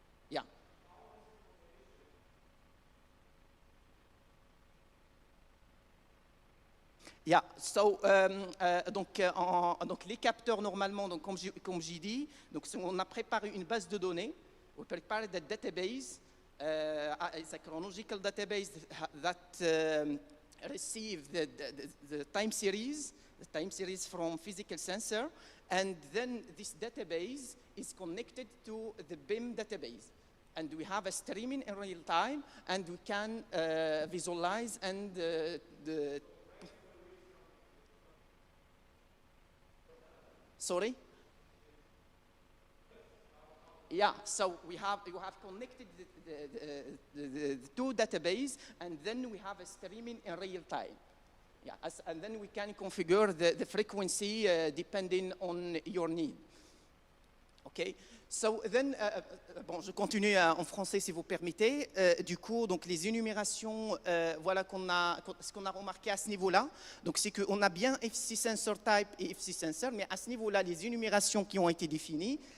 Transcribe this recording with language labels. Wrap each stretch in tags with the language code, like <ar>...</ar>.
<en>Yeah. Yeah. So,</en> <fr>donc les capteurs normalement, donc, comme j'ai dit, donc, on a préparé une base de données.</fr> <en>We prepared the database. It's a chronological database that receives the time series from physical sensor, and then this database is connected to the BIM database. And we have a streaming in real time, and we can visualize and Sorry? Yeah, so you have connected the two databases, and then we have a streaming in real time. Yeah, and then we can configure the frequency depending on your need. Okay. So then,</en> <fr>bon, je continue en français si vous permettez. Du coup, donc les énumérations, voilà ce qu'on a remarqué à ce niveau-là. Donc c'est qu'on a bien FC Sensor Type et FC Sensor, mais à ce niveau-là, les énumérations qui ont été définies.</fr>